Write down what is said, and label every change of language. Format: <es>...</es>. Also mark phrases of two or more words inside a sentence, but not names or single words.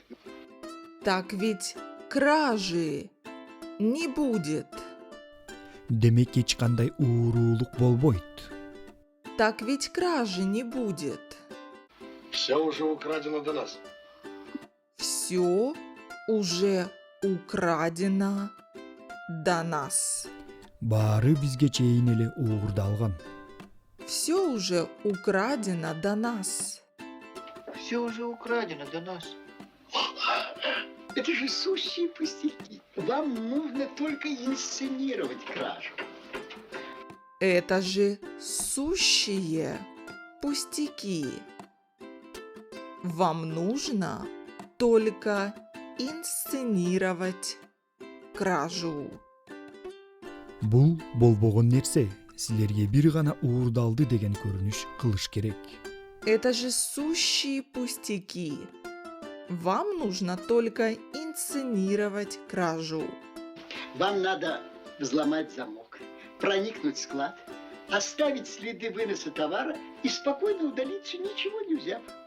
<ru>Так ведь кражи не будет.</ru> <ky>Демек эч кандай уурулук болбойт.</ky> <ru>Так ведь кражи не будет. Все уже украдено до нас. Все уже украдено до нас.</ru> <ky>Баары бизге чейин эле уурдалган.</ky> <ru>Все уже украдено до нас. Все уже украдено до нас. Это же сущие пустяки. Вам нужно только инсценировать кражу. Это же сущие пустяки. Вам нужно только инсценировать кражу.</ru> <ky>Бул болбогон нерсе. Силерге бир гана уурдалды деген көрүнүш кылыш керек.</ky> <ru>Это же сущие пустяки. Вам нужно только инсценировать кражу. Вам надо взломать замок, проникнуть в склад, оставить следы выноса товара и спокойно удалиться, ничего не взяв.</ru>